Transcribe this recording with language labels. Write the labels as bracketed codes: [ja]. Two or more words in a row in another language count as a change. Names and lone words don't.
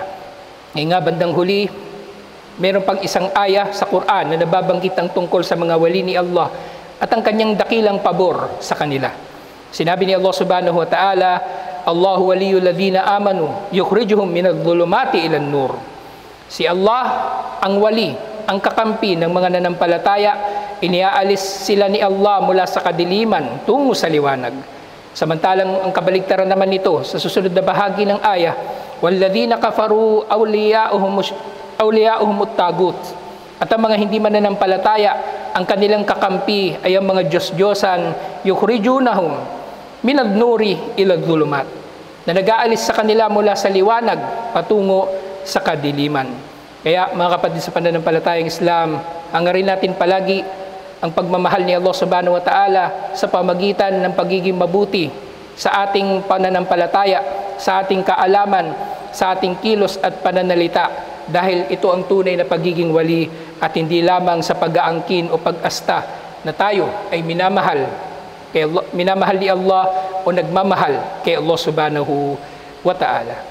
[tl] Ngayon nga, bandang huli, meron pang isang aya sa Quran na nababanggit ang tungkol sa mga wali ni Allah at ang kanyang dakilang pabor sa kanila. Sinabi ni [ar] الله سبحانه وتعالى الله ولي الذين آمنوا يخرجهم من الظلمات إلى النور. [tl] Si Allah ang wali, ang kakampi ng mga nanampalataya, iniaalis sila ni Allah mula sa kadiliman tungo sa liwanag. Samantalang ang kabaligtaran naman nito sa susunod na bahagi ng aya, [ar] والذين كفروا أولياؤهم الطاغوت. [tl] At ang mga hindi mananampalataya, ang kanilang kakampi ay ang mga Diyos-Diyosan, [ar] يخرجونهم من النور إلى الظلمات, [tl] na nag-aalis sa kanila mula sa liwanag patungo sa kadiliman. Kaya mga kapatid sa pananampalatayang Islam, hangarin natin palagi ang pagmamahal ni Allah [ar] سبحانه وتعالى [tl] sa pamagitan ng pagiging mabuti sa ating pananampalataya, sa ating kaalaman, sa ating kilos at pananalita, dahil ito ang tunay na pagiging wali at hindi lamang sa pag-aangkin o pag-asta na tayo ay minamahal ni Allah o nagmamahal kay Allah [ar] سبحانه وتعالى.